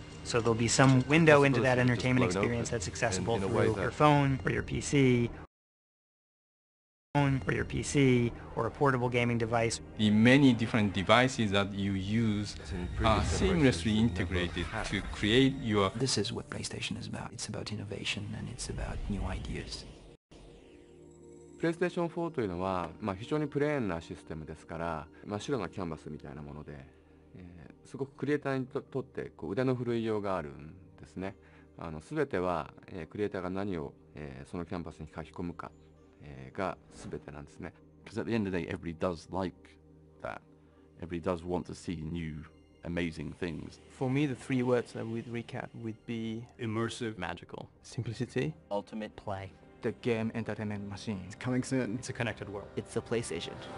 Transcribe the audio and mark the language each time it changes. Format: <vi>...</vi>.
<en>So there'll be some window into that entertainment experience that's accessible through your phone or your PC, or a portable gaming device. The many different devices that you use are seamlessly integrated to create your... This is what PlayStation is about. It's about innovation and it's about new ideas.</en> <ja>PlayStation 4というのは、非常にプレーンなシステムですから、真っ白なキャンバスみたいなもので、すごくクリエイターにとって腕の振るいようがあるんですね。全ては、クリエイターが何を、そのキャンバスに書き込むか、が全てなんですね。</ja> <en>Because at the end of the day, everybody does like that. Everybody does want to see new, amazing things. For me, the 3 words I would recap would be immersive, magical, simplicity, ultimate play. The game entertainment machine. It's coming soon. It's a connected world. It's the PlayStation.</en>